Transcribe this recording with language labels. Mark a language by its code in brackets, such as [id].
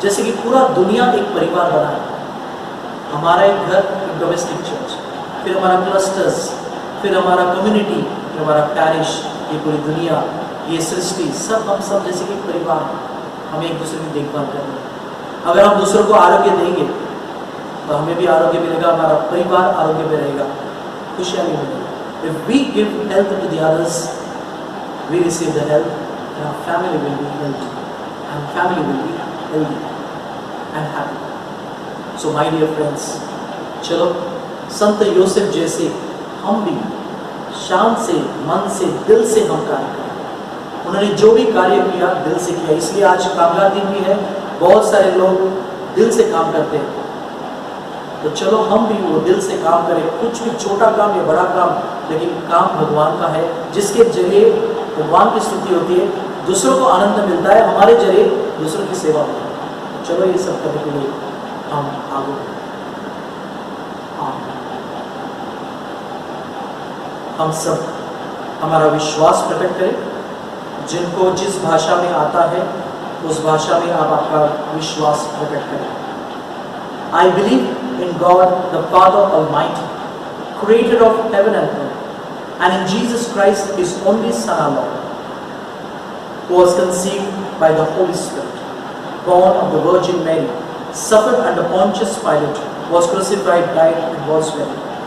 [hi] जैसे कि पूरा दुनिया एक परिवार बना है। हमारा एक घर, एक डोमेस्टिक चर्च, फिर हमारा क्लस्टर्स, फिर हमारा कम्युनिटी, फिर हमारा पैरिश, ये पूरी दुनिया, ये सृष्टि, सब हम सब जैसे कि परिवार, हमें एक दूसरे की देखभाल करनी है। अगर हम दूसरों को आरोग्य देंगे तो हमें भी आरोग्य मिलेगा, हमारा परिवार आरोग्य में रहेगा, खुशहाली मिलेगी। [en] If we give health to the others, we receive the health, and our family will be healthy, and family will be healthy and happy. So my dear friends, [hi] चलो संत योसेफ जैसे हम भी शान से, मन से, दिल से हम कार्य करें। उन्होंने जो भी कार्य किया दिल से किया, इसलिए आज कामगार दिन भी है। बहुत सारे लोग दिल से काम करते हैं, तो चलो हम भी वो दिल से काम करें, कुछ भी छोटा काम या बड़ा काम, लेकिन काम भगवान का है, जिसके जरिए भगवान की स्तुति होती है, दूसरों को आनंद मिलता है, हमारे जरिए दूसरों की सेवा होती है। चलो ये सब करने के लिए हम आगे बढ़ें। हम सब हमारा विश्वास प्रकट करें। जिनको जिस भाषा में आता है उस भाषा में आप आपका विश्वास प्रकट करें। [en] I believe in God the Father Almighty, creator of heaven and earth, and in Jesus Christ, His only Son, our Lord, who was conceived by the Holy Spirit, born of the Virgin Mary, suffered under Pontius Pilate, was crucified, died, and was buried.